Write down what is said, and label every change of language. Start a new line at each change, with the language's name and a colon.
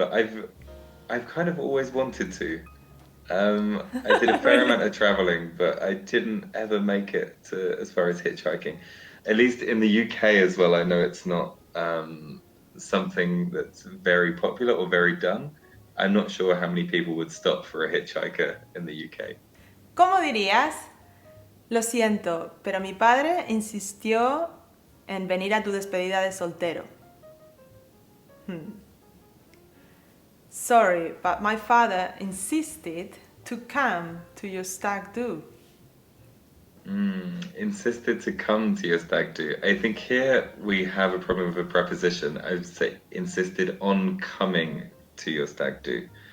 English: I've kind of always wanted to. I did a fair amount of traveling, but I didn't ever make it to as far as hitchhiking. At least in the UK as well, I know it's not something that's very popular or very done. I'm not sure how many people would stop for a hitchhiker in the UK.
Spanish: ¿Cómo dirías? Lo siento, pero mi padre insistió en venir a tu despedida de soltero.
English: Sorry, but my father insisted to come to your stag do. Insisted to come to your stag do. I think here we have a problem with a preposition. I would say insisted on coming to your stag do.